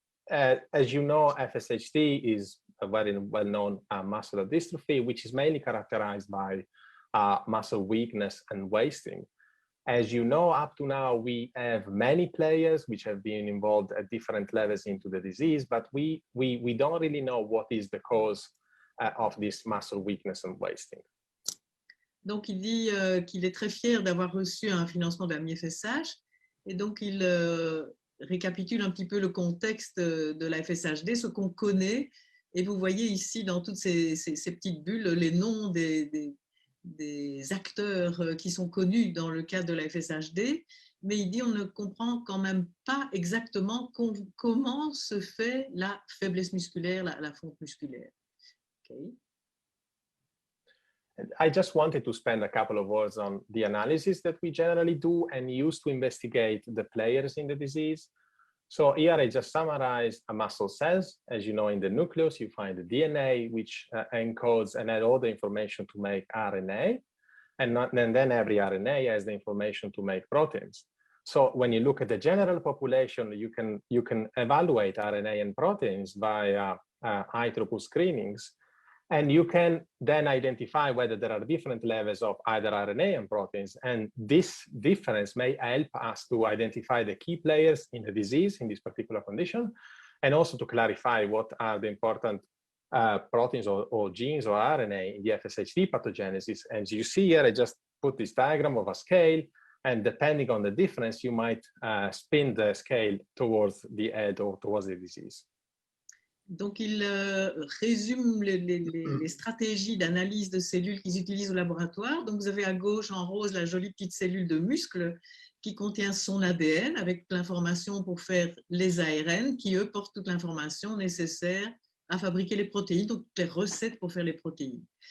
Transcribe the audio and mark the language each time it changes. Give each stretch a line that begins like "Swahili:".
English: As you know, FSHD is a very well-known muscular dystrophy, which is mainly characterized by muscle weakness and wasting. As you know, up to now, we have many players which have been involved at different levels into the disease, but we don't really know what is the cause of this muscle weakness and wasting.
French: Donc, il dit qu'il est très fier d'avoir reçu un financement de la FSH, et donc il récapitule un petit peu le contexte de la FSHD, ce qu'on connaît, et vous voyez ici dans toutes ces petites bulles les noms des acteurs qui sont connus dans le cadre de la FSHD, mais il dit on ne comprend quand même pas exactement comment se fait la faiblesse musculaire, la fonte musculaire.
English: Okay. I just wanted to spend a couple of words on the analysis that we generally do and use to investigate the players in the disease. So here I just summarized a muscle cells. As you know, in the nucleus, you find the DNA, which encodes and adds all the information to make RNA. And then every RNA has the information to make proteins. So when you look at the general population, you can evaluate RNA and proteins via high throughput screenings. And you can then identify whether there are different levels of either RNA and proteins. And this difference may help us to identify the key players in the disease in this particular condition, and also to clarify what are the important proteins or genes or RNA in the FSHD pathogenesis. As you see here, I just put this diagram of a scale, and depending on the difference, you might spin the scale towards the head or towards the disease.
French: Donc, il résume les stratégies d'analyse de cellules qu'ils utilisent au laboratoire. Donc, vous avez à gauche, en rose, la jolie petite cellule de muscle qui contient son ADN avec l'information pour faire les ARN qui, eux, portent toute l'information nécessaire à fabriquer les protéines, donc toutes les recettes pour faire les protéines.